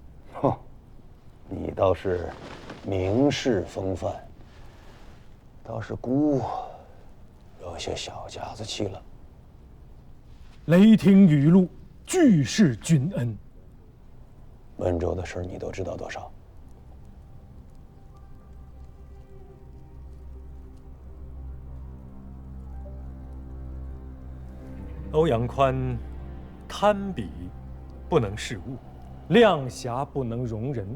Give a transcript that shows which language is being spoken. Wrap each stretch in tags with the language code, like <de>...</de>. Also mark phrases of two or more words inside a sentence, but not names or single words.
<zh>哼，你倒是名士風範，倒是姑有些小家子氣了。雷霆雨露，俱是君恩。溫州的事你都知道多少？歐陽寬貪比不能事物，量狹不能容人。</zh>